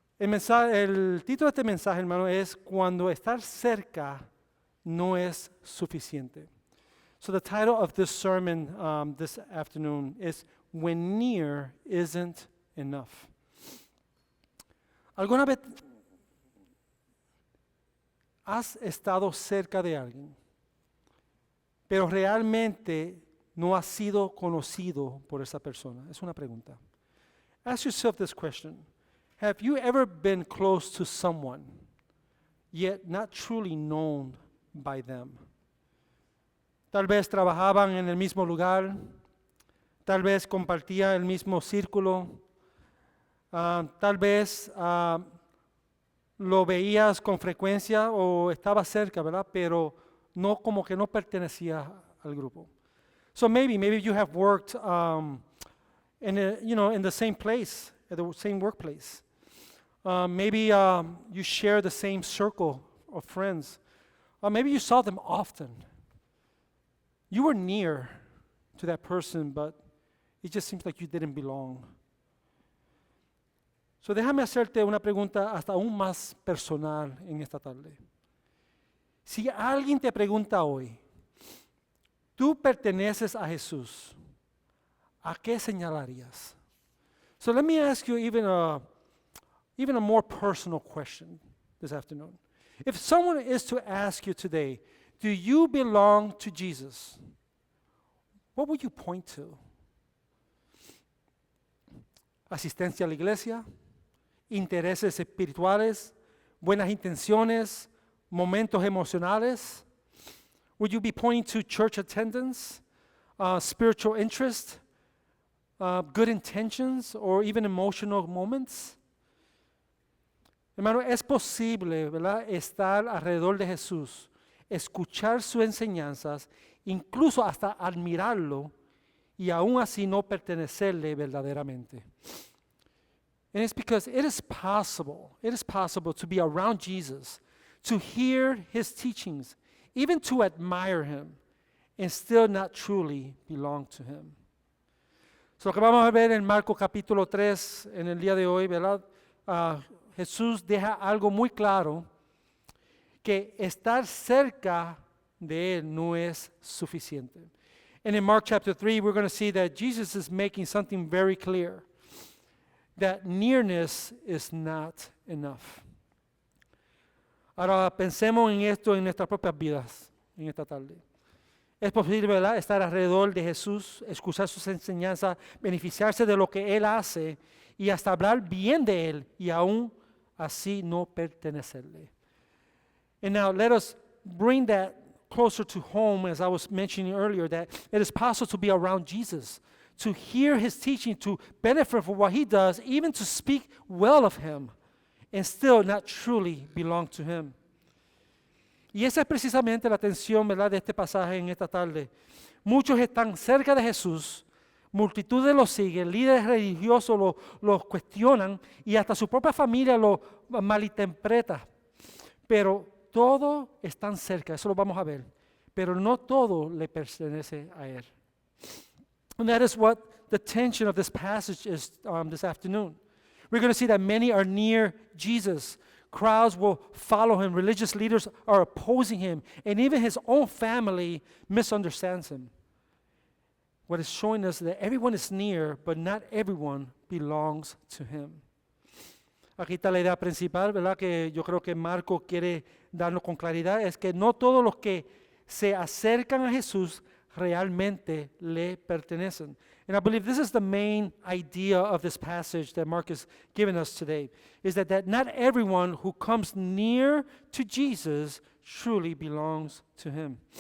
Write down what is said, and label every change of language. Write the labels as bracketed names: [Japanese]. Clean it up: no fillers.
[Spanish] El título de este mensaje, hermano, es Cuando estar cerca no es suficiente. [English] So the title of this sermon this afternoon is When Near Isn't Enough. [Spanish] ¿Alguna vez has estado cerca de alguien, pero realmente no has sido conocido por esa persona? Es una pregunta. [English] Ask yourself this question. Have you ever been close to someone, yet not truly known by them? [Spanish] Tal vez trabajaban en el mismo lugar, tal vez compartían el mismo círculo, tal vez lo veías con frecuencia o estaba cerca, ¿verdad? Pero no, como que no pertenecía al grupo. [English] So maybe you have worked in the same place, at the same workplace. Maybe you share the same circle of friends. Maybe you saw them often. You were near to that person, but it just seems like you didn't belong. [Spanish] So déjame hacerte una pregunta hasta aún más personal en esta tarde. Si alguien te pregunta hoy, ¿tú perteneces a Jesús? ¿A qué señalarías? [English] So let me ask you even a more personal question this afternoon. If someone is to ask you today, do you belong to Jesus? What would you point to? [Spanish] Asistencia a la iglesia, intereses espirituales, buenas intenciones, momentos emocionales. [English] Would you be pointing to church attendance, spiritual interest, good intentions, or even emotional moments? [Spanish] Hermano, es posible, ¿verdad?, estar alrededor de Jesús, escuchar sus enseñanzas, incluso hasta admirarlo, y aún así no pertenecerle verdaderamente. [English] And it's because it is possible to be around Jesus, to hear his teachings, even to admire him, and still not truly belong to him. [Spanish] So lo que vamos a ver en Marcos capítulo 3 en el día de hoy, ¿verdad? Jesús deja algo muy claro, que estar cerca de él no es suficiente. [English] And in Mark chapter 3, we're going to see that Jesus is making something very clear, that nearness is not enough. [Spanish] Ahora pensemos en esto en nuestras propias vidas, en esta tarde. Es posible, ¿verdad?, estar alrededor de Jesús, escuchar sus enseñanzas, beneficiarse de lo que Él hace y hasta hablar bien de Él y aún así no pertenecerle. And now let us bring that closer to home, as I was mentioning earlier, that it is possible to be around Jesus, to hear his teaching, to benefit from what he does, even to speak well of him, and still not truly belong to him. Y esa es precisamente la tensión, ¿verdad?, de este pasaje en esta tarde. Muchos están cerca de Jesús, multitudes lo siguen, líderes religiosos los cuestionan y hasta su propia familia lo malinterpreta. Pero todos están cerca, eso lo vamos a ver, pero no todo le pertenece a él. [English] And that is what the tension of this passage is this afternoon. We're going to see that many are near Jesus. Crowds will follow him. Religious leaders are opposing him. And even his own family misunderstands him. What is showing us that everyone is near, but not everyone belongs to him. [Spanish] Aquí está la idea principal, ¿verdad?, que yo creo que Marco quiere darnos con claridad, es que no todos los que se acercan a Jesús realmente le pertenecen. [English] And I believe this is the main idea of this passage that Mark is giving us today, is that not everyone who comes near to Jesus truly belongs to him.